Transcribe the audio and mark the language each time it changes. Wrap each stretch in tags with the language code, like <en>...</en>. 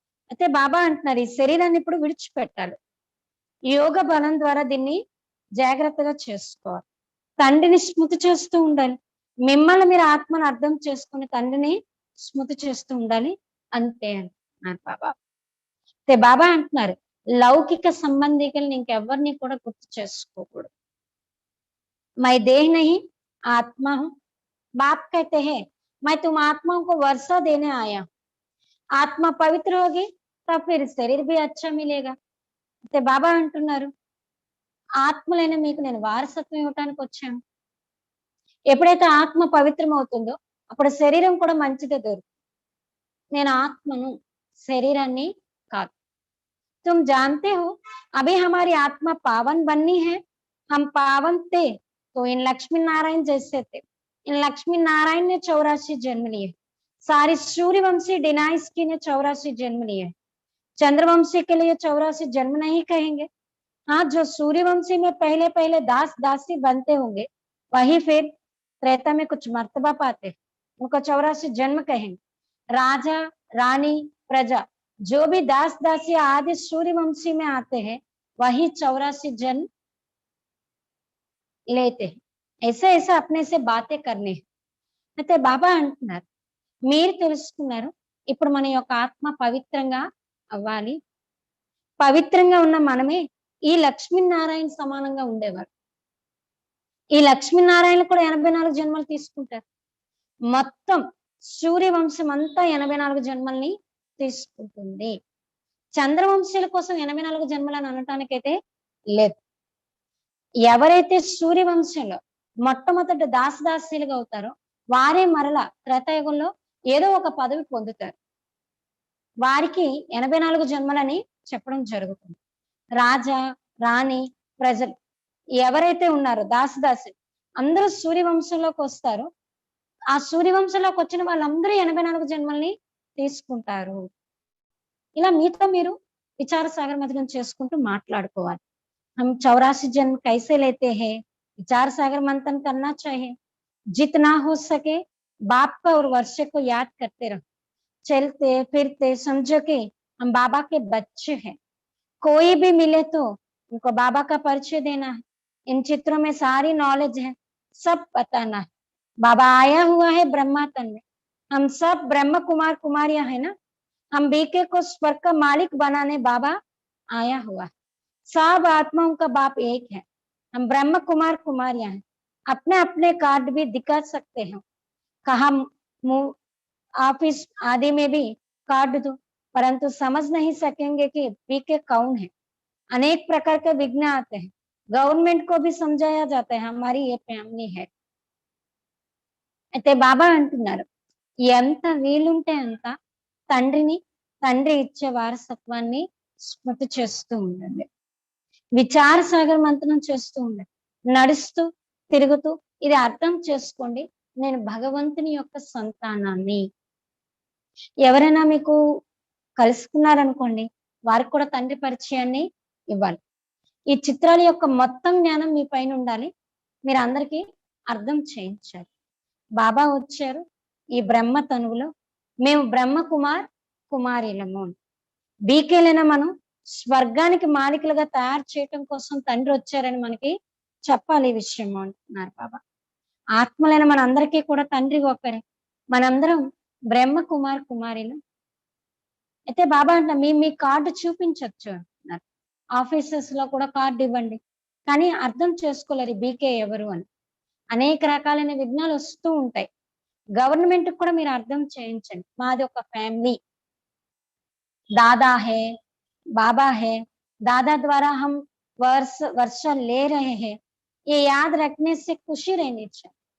<te>అయితే బాబా అంటున్నారు ఈ శరీరాన్ని ఇప్పుడు విడిచిపెట్టాలి, యోగ బలం ద్వారా దీన్ని జాగ్రత్తగా చేసుకోవాలి, తండ్రిని స్మృతి చేస్తూ ఉండాలి. మిమ్మల్ని మీరు ఆత్మను అర్థం చేసుకుని తండ్రిని స్మృతి చేస్తూ ఉండాలి, అంతే అంటున్నారు బాబా. అయితే బాబా అంటున్నారు లౌకిక సంబంధికుల్ని ఇంకెవరిని కూడా గుర్తు చేసుకోకూడదు.</te> <hi>मैं देह नहीं आत्मा हूं. बाप कहते हैं मैं तुम आत्माओं को वर्षा देने आया हूं, आत्मा पवित्र होगी तब फिर शरीर भी अच्छा मिलेगा.</hi> <te>అయితే బాబా అంటున్నారు ఆత్మలైన మీకు నేను వారసత్వం ఇవ్వటానికి వచ్చాను. ఎప్పుడైతే ఆత్మ పవిత్రం అవుతుందో అప్పుడు శరీరం కూడా మంచిదే దొరుకుతుంది. నేను ఆత్మను, శరీరాన్ని కాదు.</te> <hi>तुम जानते हो अभी हमारी आत्मा पावन बननी है, हम पावन थे तो इन लक्ष्मी नारायण जैसे थे. इन लक्ष्मी नारायण ने 84 जन्म लिए, सारी सूर्यवंशी डिनाइस्की ने 84 जन्म लिए. चंद्रवंशी के लिए 84 जन्म नहीं कहेंगे. हाँ, जो सूर्यवंशी में पहले पहले दास दासी बनते होंगे वही फिर त्रेता में कुछ मर्तबा पाते, उनको 84 जन्म कहेंगे. राजा रानी प्रजा जो भी दास दासी आदि सूर्यवंशी में आते हैं वही 84 जन्म लेते हैं. ऐसे ऐसे अपने से बातें करने.</hi> <te>అయితే బాబా అంటున్నారు మీరు తెలుసుకున్నారు ఇప్పుడు మన యొక్క ఆత్మ పవిత్రంగా అవ్వాలి. పవిత్రంగా ఉన్న మనమే ఈ లక్ష్మీనారాయణ సమానంగా ఉండేవారు. ఈ లక్ష్మీనారాయణ కూడా 84 జన్మలు తీసుకుంటారు. మొత్తం సూర్యవంశం అంతా 84 జన్మల్ని తీసుకుంటుంది. చంద్రవంశీయుల కోసం 84 జన్మలు అని అనటానికైతే లేదు. ఎవరైతే సూర్యవంశంలో మొట్టమొదట దాసదాసీలుగా అవుతారో వారే మరల త్రేతాయుగంలో ఏదో ఒక పదవి పొందుతారు. వారికి 84 జన్మలని చెప్పడం జరుగుతుంది. రాజా రాణి ప్రజలు ఎవరైతే ఉన్నారో దాసదాసి అందరూ సూర్యవంశంలోకి వస్తారో ఆ సూర్యవంశంలోకి వచ్చిన వాళ్ళందరూ 84 జన్మల్ని తీసుకుంటారు. ఇలా మీతో మీరు విచార సాగర్ మథనం చేసుకుంటూ మాట్లాడుకోవాలి.</te> <hi>हम 84 जन्म कैसे लेते हैं, विचार सागर मंथन करना चाहिए. जितना हो सके बाप का और वर्षे को याद करते रहो. चलते फिरते समझो कि हम बाबा के बच्चे हैं. कोई भी मिले तो उनको बाबा का परिचय देना है. इन चित्रों में सारी नॉलेज है, सब बताना है. बाबा आया हुआ है ब्रह्मा तन में, हम सब ब्रह्म कुमार कुमारियां है ना, हम बीके को स्वर्ग का मालिक बनाने बाबा आया हुआ है। सब आत्माओं का बाप एक है, हम ब्रह्म कुमार कुमारियां हैं। अपने अपने कार्ड भी दिखा सकते हैं, कहा ऑफिस आदि में भी कार्ड दो, परंतु समझ नहीं सकेंगे कि पीके कौन है। अनेक प्रकार के विघ्न आते हैं, गवर्नमेंट को भी समझाया जाता है हमारी ये फैमिली है।</hi> <te>అయితే బాబా అంటున్నారు ఎంత వీలుంటే అంత తండ్రిని, తండ్రి ఇచ్చే వారసత్వాన్ని స్మృతి చేస్తూ ఉండండి. విచార సాగర్ మంత్రం చేస్తూ ఉండండి. నడుస్తూ తిరుగుతూ ఇది అర్థం చేసుకోండి, నేను భగవంతుని యొక్క సంతానాన్ని. ఎవరైనా మీకు కలుసుకున్నారనుకోండి, వారికి కూడా తండ్రి పరిచయాన్ని ఇవ్వాలి. ఈ చిత్రాల యొక్క మొత్తం జ్ఞానం మీ పైన ఉండాలి, మీరు అందరికీ అర్థం చేయించాలి. బాబా వచ్చారు ఈ బ్రహ్మ తనువులో, మేము బ్రహ్మ కుమార్ కుమారీలము. బీకేలైనా మనం స్వర్గానికి మాలికలుగా తయారు చేయటం కోసం తండ్రి వచ్చారని మనకి చెప్పాలి ఈ విషయం అంటున్నారు బాబా. ఆత్మలైన మన అందరికీ కూడా తండ్రి ఒకరే, మనందరం బ్రహ్మ కుమార్ కుమారీలు. అయితే బాబా అంట మీ కార్డు చూపించవచ్చు అంటున్నారు. ఆఫీసెస్ లో కూడా కార్డు ఇవ్వండి, కానీ అర్థం చేసుకోలేరు బీకే ఎవరు అని. అనేక రకాలైన విఘ్నాలు వస్తూ ఉంటాయి. గవర్నమెంట్ కూడా మీరు అర్థం చేయించండి, మాది ఒక ఫ్యామిలీ,</te> <hi>दादा है, बाबा है, दादा द्वारा हम वर्ष ले रहे हैं, ये याद रखने से खुशी रहनी चाहिए।</hi>